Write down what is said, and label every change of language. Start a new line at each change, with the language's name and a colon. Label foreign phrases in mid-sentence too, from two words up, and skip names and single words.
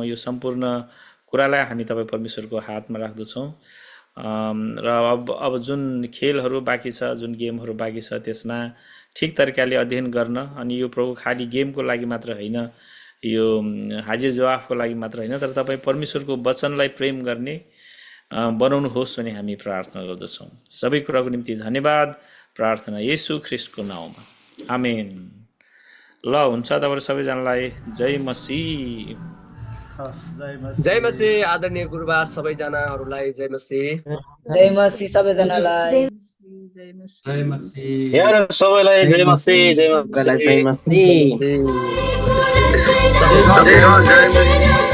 Nepali: यो सम्पूर्ण कुरालाई हामी तपाईँ परमेश्वरको हातमा राख्दछौँ र अब जुन खेलहरू बाँकी छ, जुन गेमहरू बाँकी छ, त्यसमा ठिक तरिकाले अध्ययन गर्न अनि यो प्रभु खालि गेमको लागि मात्र होइन, यो हाजिर जवाफको लागि मात्र होइन, तर तपाईँ परमेश्वरको वचनलाई प्रेम गर्ने बनाउनुहोस् भने हामी प्रार्थना गर्दछौँ। सबै कुराको निम्ति धन्यवाद। प्रार्थना येशू ख्रीष्टको नाउँमा, आमेन। ल हुन्छ, तपाईँहरू सबैजनालाई जय मसीह। जय मसीह। आदरणीय गुरुबा सबैजनाहरूलाई जय मसीह। जय मसीह सबैजनालाई। जय मसीह। यहाँ सबैलाई जय मसीह। जय मसीह।